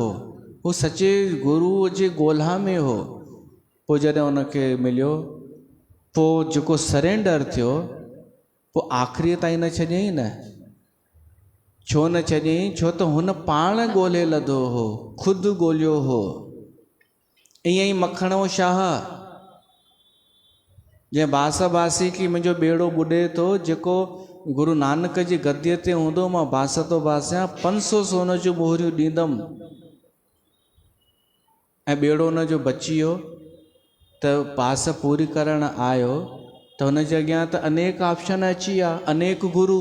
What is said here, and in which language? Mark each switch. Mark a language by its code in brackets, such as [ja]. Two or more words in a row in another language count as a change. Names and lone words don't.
[sd] हू सचे गुरुअ जे ॻोल्हा में हो। पोइ जॾहिं उनखे मिलियो, पोइ जेको सरेंडर थियो, पोइ आख़िरीअ ताईं न छॾियईं न। छो न छॾियईं? छो त हुन पाण ॻोल्हे लधो हो, ख़ुदि ॻोल्हियो हो। ईअं ई मखणो शाह जंहिं बास बासी की मुंहिंजो ॿेड़ो ॿुॾे थो, जेको गुरु नानक जी गद्दीअ ते हूंदो, मां बास थो बासियां, 500 सोन जूं मोहरियूं ॾींदुमि। ऐं ॿेड़ो हुनजो बची वियो त बास पूरी करण आयो त हुनजे अॻियां त अनेक ऑप्शन अची विया, अनेक गुरु।